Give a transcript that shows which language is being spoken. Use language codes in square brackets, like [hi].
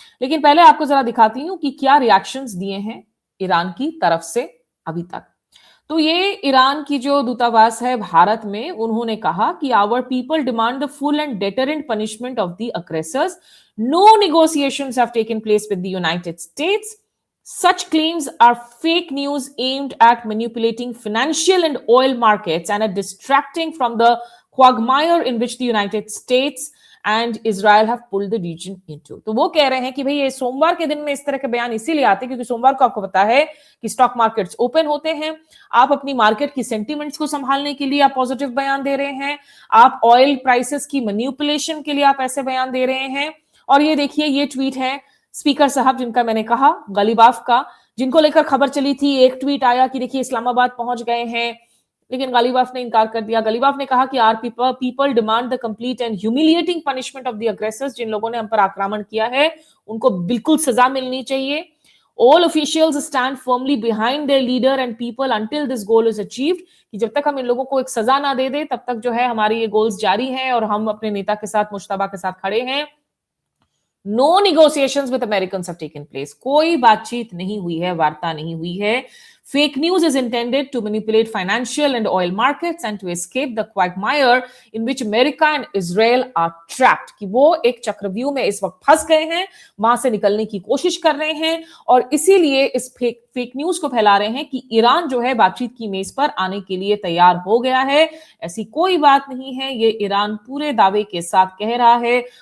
[hi] लेकिन पहले आपको जरा दिखाती हूं कि क्या रिएक्शंस दिए हैं ईरान की तरफ से अभी तक। तो ये ईरान की जो दूतावास है भारत में, उन्होंने कहा कि [en] Our people demand the full and deterrent punishment of the aggressors. No negotiations have taken place with the United States. Such claims are fake news aimed at manipulating financial and oil markets and are distracting from the quagmire in which the United States and Israel have pulled the region into. [hi] तो वो कह रहे हैं कि भाई ये सोमवार के दिन में इस तरह के बयान इसीलिए आते हैं क्योंकि सोमवार को आपको पता है कि स्टॉक मार्केट्स ओपन होते हैं। आप अपनी मार्केट की सेंटिमेंट्स को संभालने के लिए आप पॉजिटिव बयान दे रहे हैं, आप ऑयल प्राइसेस की मैनिपुलेशन के लिए आप ऐसे बयान दे रहे हैं। और ये देखिए, ये ट्वीट है स्पीकर साहब जिनका मैंने कहा, गालिबाफ का, जिनको लेकर खबर चली थी। एक ट्वीट आया कि देखिए इस्लामाबाद पहुंच गए हैं, लेकिन गालिबाफ ने इनकार कर दिया। गालिबाफ ने कहा कि [en] Our people demand the complete and humiliating punishment of the aggressors. [hi] जिन लोगों ने हम पर आक्रमण किया है उनको बिल्कुल सजा मिलनी चाहिए। [en] All officials stand firmly behind their leader and people until this goal is achieved. [hi] कि जब तक हम इन लोगों को एक सजा ना दे दे तब तक जो है हमारी ये गोल्स जारी हैं और हम अपने नेता के साथ, मुश्तबा के साथ खड़े हैं। [en] No negotiations with Americans have taken place. [hi] कोई बातचीत नहीं हुई है, वार्ता नहीं हुई है। [en] Fake news is intended to manipulate financial and oil markets and to escape the quagmire in which America and Israel are trapped. [hi] कि वो एक चक्रव्यूह में इस वक्त फंस गए हैं, वहां से निकलने की कोशिश कर रहे हैं और इसीलिए इस फेक न्यूज को फैला रहे हैं कि ईरान जो है बातचीत की मेज पर आने के लिए तैयार हो गया है। ऐसी कोई बात नहीं है, ये ईरान पूरे दावे के साथ कह रहा है।